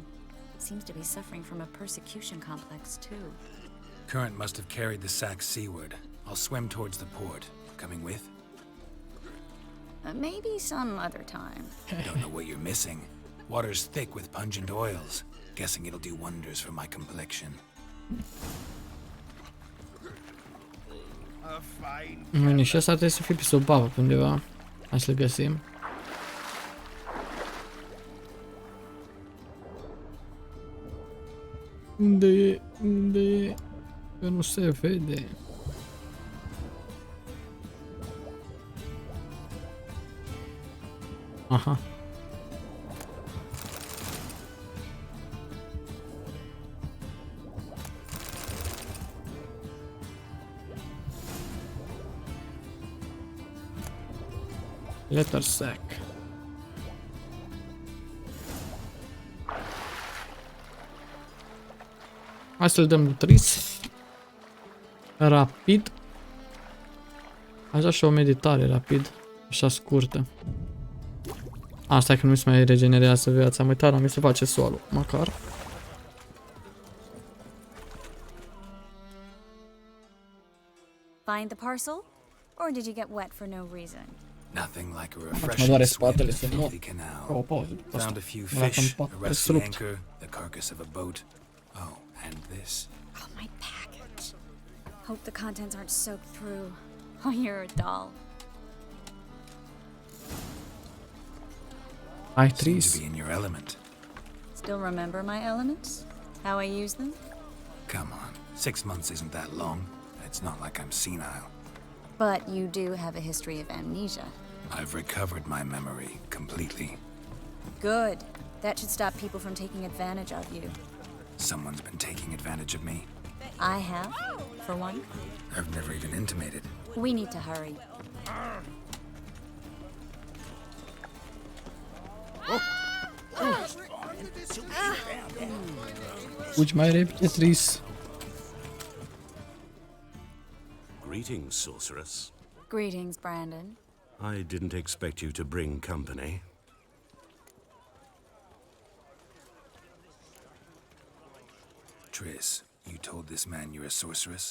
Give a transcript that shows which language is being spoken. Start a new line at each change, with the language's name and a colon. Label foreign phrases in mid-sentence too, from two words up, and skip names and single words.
English: Seems to be suffering from a persecution complex, too. Current must have carried the sack seaward. I'll swim towards the port. Coming with? Maybe some other time. Don't know what you're missing. Water's thick with pungent oils. Guessing it'll do wonders for my complexion.
Romanian: Și asta trebuie să fie pe sub apă undeva. Hai să-l găsim. Unde e? Unde e? Că nu se vede. Aha. Letter sack. Hai să-l dăm lui Triss. Rapid. Așa și o meditare rapid. Așa scurtă. Asta e că nu mi se mai regenerează viața. Am uitat, mi se face solo. Măcar.
English: Find the parcel? Or did you get wet for no reason? Nothing like a
Romanian: Mă
English: refreshing
Romanian: doare
English: swim in
Romanian: spatele
English: a
Romanian: să nu.
English: filthy canal.
Romanian: O pauză.
English: Found a few
Romanian: Mă
English: fish,
Romanian: lăsăm
English: a rusty
Romanian: rupt.
English: anchor, the carcass of a boat. Oh, and this. Oh, my package. Hope the contents aren't soaked through. Oh, you're a doll.
Romanian: Hai,
English: Seem to
Romanian: Triss.
English: be in your element. Still remember my elements? How I use them? Come on, 6 months isn't that long. It's not like I'm senile. But you do have a history of amnesia. I've recovered my memory completely. Good. That should stop people from taking advantage of you. Someone's been taking advantage of me. I have, for one. I've never even intimated. We need to hurry.
Romanian: Fugi mai repede, Triss.
English: Greetings, sorceress. Greetings, Brandon. I didn't expect you to bring company. Triss, you told this man you're a sorceress?